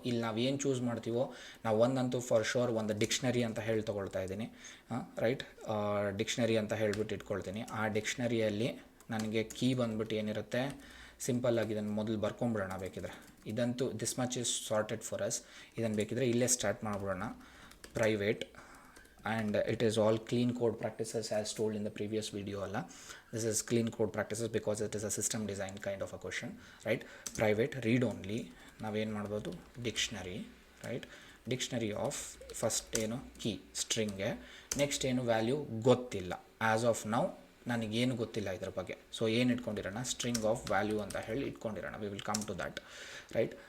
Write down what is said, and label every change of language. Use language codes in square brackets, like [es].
[kn] ಇಲ್ಲಿ ನಾವು ಏನು ಚೂಸ್ ಮಾಡ್ತೀವೋ, ನಾವು ಒಂದಂತೂ ಫಾರ್ ಶೋರ್ ಒಂದು ಡಿಕ್ಷನರಿ ಅಂತ ಹೇಳಿ ತೊಗೊಳ್ತಾ ಇದ್ದೀನಿ, ರೈಟ್. ಡಿಕ್ಷನರಿ ಅಂತ ಹೇಳ್ಬಿಟ್ಟು ಇಟ್ಕೊಳ್ತೀನಿ. ಆ ಡಿಕ್ಷನರಿಯಲ್ಲಿ ನನಗೆ ಕೀ ಬಂದ್ಬಿಟ್ಟು ಏನಿರುತ್ತೆ, ಸಿಂಪಲ್ಲಾಗಿ ಇದನ್ನು ಮೊದಲು ಬರ್ಕೊಂಬಿಡೋಣ ಬೇಕಿದ್ರೆ. ಇದಂತೂ [en] This much is sorted for us. [kn] ಇದನ್ನು ಬೇಕಿದ್ರೆ ಇಲ್ಲೇ ಸ್ಟಾರ್ಟ್ ಮಾಡಿಬಿಡೋಣ. [en] Private and it is all clean code practices as told in the previous video alla. This is clean code practices because it is a system design kind of a question, right? Private read only [kn] ನಾವೇನು ಮಾಡ್ಬೋದು, dictionary, right? Dictionary of first ಏನು key ಸ್ಟ್ರಿಂಗ್ಗೆ, next ಏನು value ಗೊತ್ತಿಲ್ಲ, [en] as of now [kn] ನನಗೇನು ಗೊತ್ತಿಲ್ಲ ಇದ್ರ ಬಗ್ಗೆ. So ಏನು ಇಟ್ಕೊಂಡಿರೋಣ, ಸ್ಟ್ರಿಂಗ್ ಆಫ್ ವ್ಯಾಲ್ಯೂ ಅಂತ ಹೇಳಿ ಇಟ್ಕೊಂಡಿರೋಣ. [en] we will come to that, [kn] right?